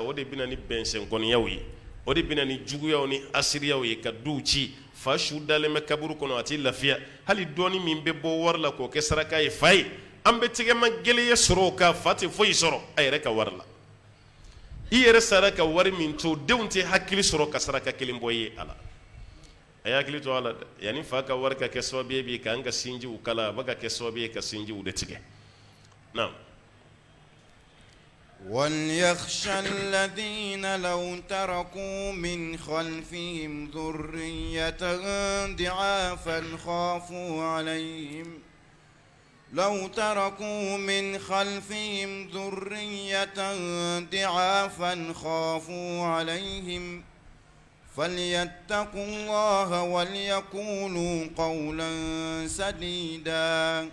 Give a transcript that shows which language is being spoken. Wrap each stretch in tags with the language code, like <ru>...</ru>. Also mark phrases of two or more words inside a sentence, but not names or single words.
<bm>o de bɛ na ni bɛnsɛnkɔniyaw ye o de bɛ na ni juguyaw ni asiriyaw ye ka duw ci fa su dalen bɛ kaburu kɔnɔ a tɛ lafiya hali dɔɔni min bɛ bɔ wari la k'o kɛ saraka ye fa ye an bɛ tɛgɛma gɛlɛya sɔrɔ o kan fa tɛ foyi sɔrɔ a yɛrɛ ka wari la i yɛrɛ sara ka wari min to denw tɛ hakili sɔrɔ ka saraka kelen bɔ ye a la a y'a hakili to a la dɛ yanni fa ka wari ka kɛ sababu ye bi k'an ka sinjiw kala a bɛ ka kɛ sababu ye ka sinjiw de tigɛ na</bm> <ar>وليخشى الذين لو تركوا من خلفهم ذرية ضعافا خافوا عليهم لو تركوا من خلفهم ذرية ضعافا خافوا عليهم فليتقوا الله وليقولوا قولا سديدا</ar>